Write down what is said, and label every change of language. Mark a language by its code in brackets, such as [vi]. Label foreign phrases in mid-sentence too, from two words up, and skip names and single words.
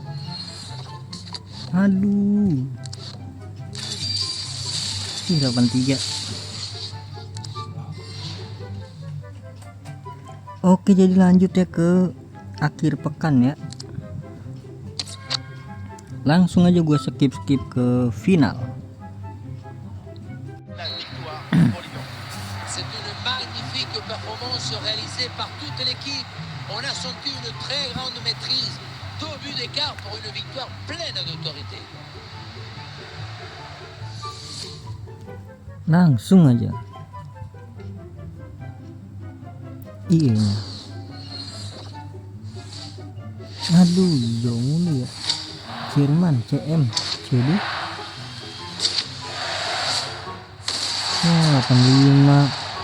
[id] Aduh, 83. Oke, jadi lanjut ya ke akhir pekan ya. Langsung aja gue skip ke final. [fr] Performance réalisée par toute l'équipe. On a senti une très grande maîtrise. 2 buts d'écart pour une victoire pleine d'autorité. [id] Langsung aja. Iya. Aduh, jauh mulu ya. Jerman, CM, CD. Nah, 85.